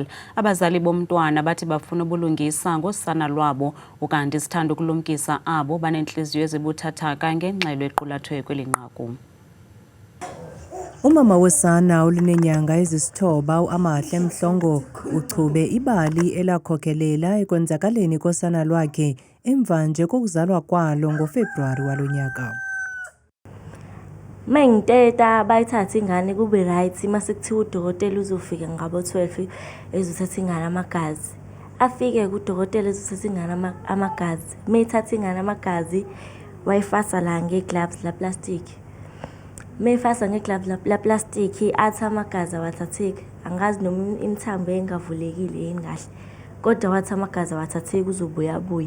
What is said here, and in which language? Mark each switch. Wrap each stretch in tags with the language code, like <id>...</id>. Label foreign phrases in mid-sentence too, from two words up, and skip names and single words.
<xh>Abazali bomntwana bathi bafuna ubulungisa ngosana lwabo, ukanti sithanda ukulumkisa abo banenhliziyo ezibuthathaka ngengxelo equlathwe kweli nqaku. Umama wosana olunenyanga ezisithoba uAmahle Mhlongo uchube ibali elakhokhelela ekwenzakaleni kosana lwakhe emva nje kokuzalwa kwalo ngoFebruwari walonyaka.</xh> <zu>Mengiteta bayithatha ingane kube right mase kuthiwa udokotela uzofika ngabo 12 ezothatha ingane amagazi. Afike kudokotela ezothatha ingane amagazi. Mayithatha ingane amagazi wayifasa la ngegloves la plastic. Mefasa ngegloves la plastic athi amagazi awathatheki, angazi noma imithambo engavulekile yini kahle, kodwa wathi amagazi awathatheki uzobuya.</zu>